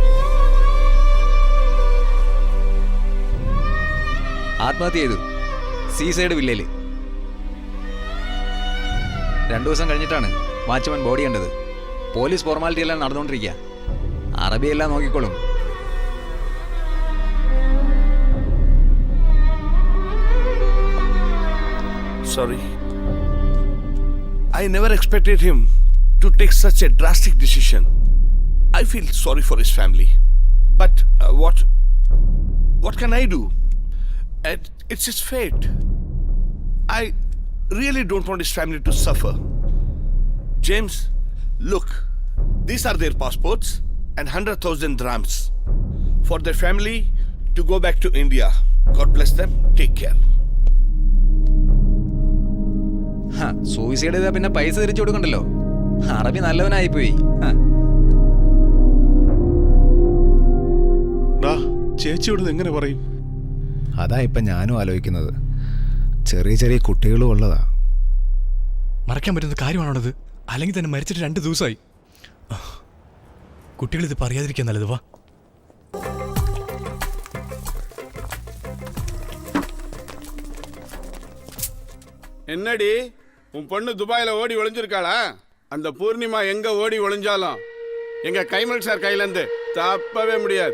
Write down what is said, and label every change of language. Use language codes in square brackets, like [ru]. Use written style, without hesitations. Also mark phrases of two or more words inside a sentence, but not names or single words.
[ml] ആത്മഹത്യ ചെയ്തു. സീസൈഡ് വില്ലയില് 2 ദിവസം കഴിഞ്ഞിട്ടാണ് [en] watchman body [ml] കണ്ടത്. [en] police formality [ml] എല്ലാം നടന്നുകൊണ്ടിരിക്കുക. അറബി എല്ലാം നോക്കിക്കോളും. [en] Sorry. I never expected him to take such a drastic decision. I feel sorry for his family. But what can I do? It's his fate. I really don't want his family to suffer. James, look, these are their passports and 100,000 dirhams for their family to go back to India. God bless them. Take care. [ml] സൂയിസൈഡ് ചെയ്താൽ പിന്നെ പൈസ തിരിച്ചു കൊടുക്കണ്ടല്ലോ. അറബി നല്ലവനായിപ്പോയി. ചേച്ചിയോട് എങ്ങനെ പറയും? അതാ ഇപ്പം ഞാനും ആലോചിക്കുന്നത്. ചെറിയ ചെറിയ കുട്ടികളും ഉള്ളതാ. മറക്കാൻ പറ്റുന്ന കാര്യമാണത്. അല്ലെങ്കിൽ തന്നെ മരിച്ചിട്ട് 2 ദിവസമായി. കുട്ടികളിത് പറയാതിരിക്കാൻ നല്ലത്. വാ. [ta] என்னடி உன் பொண்ணு துபாயில ஓடி ஒளிஞ்சிருக்காளா? அந்த பூர்ணிமா எங்க ஓடி ஒளிஞ்சாலும் எங்க கைமல் சார் கையிலேருந்து தப்பவே முடியாது.